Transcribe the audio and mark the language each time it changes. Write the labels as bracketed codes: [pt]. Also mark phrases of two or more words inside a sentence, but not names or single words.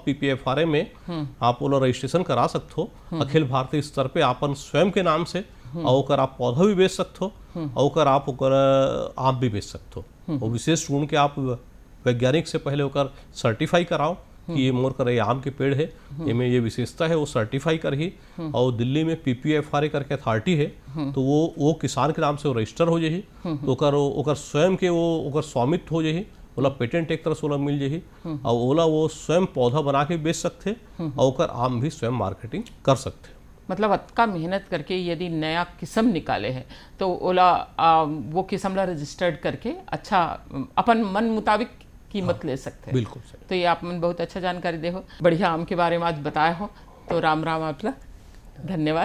[hne] PPFRA में आप वो रजिस्ट्रेशन करा सकते हो अखिल भारतीय स्तर पे अपन स्वयं के नाम से, और आप पौधा भी बेच सकते हो और आप आप भी बेच सकते हो। और विशेष गुण के आप वैज्ञानिक से पहले होकर सर्टिफाई कराओ कि ये मोर कर आम के पेड़ है, इनमें ये विशेषता है, वो सर्टिफाई कर ही। और दिल्ली में PPFRA करके अथॉरिटी है, तो वो किसान के नाम से वो रजिस्टर हो जाही, तो ओकर स्वयं के वो ओकर स्वामित्व हो जाही, ओला पेटेंट एक तरह से ओला मिल जाही, और ओला वो स्वयं पौधा बना के बेच सकते और ओकर आम भी स्वयं मार्केटिंग कर सकते। मतलब अतका मेहनत करके यदि नया किस्म निकाले है तो ओला वो किस्म ला रजिस्टर्ड करके अच्छा अपन मन मुताबिक कीमत ले सकते हैं। बिल्कुल सही। तो ये आप मन बहुत अच्छा जानकारी दे हो, बढ़िया आम के बारे में आज बताए हो, तो राम राम आपला धन्यवाद।